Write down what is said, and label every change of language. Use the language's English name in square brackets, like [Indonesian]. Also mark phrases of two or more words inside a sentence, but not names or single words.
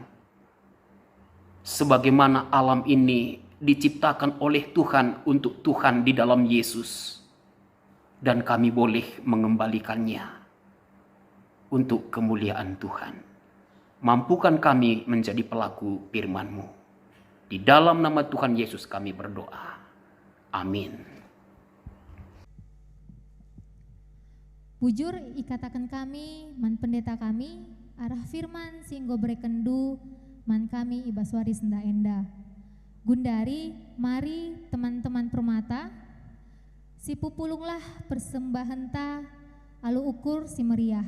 [Indonesian] Sebagaimana alam ini diciptakan oleh Tuhan untuk Tuhan di dalam Yesus. Dan kami boleh mengembalikannya untuk kemuliaan Tuhan. Mampukan kami menjadi pelaku firman-Mu. Di dalam nama Tuhan Yesus kami berdoa. Amin. [Batak Karo] Bujur ikatakan kami, man pendeta kami, arah firman singgo berekendu, man kami ibaswari senda enda. Gundari, mari teman-teman permata, si pupulunglah persembahan ta, alu ukur si meriah.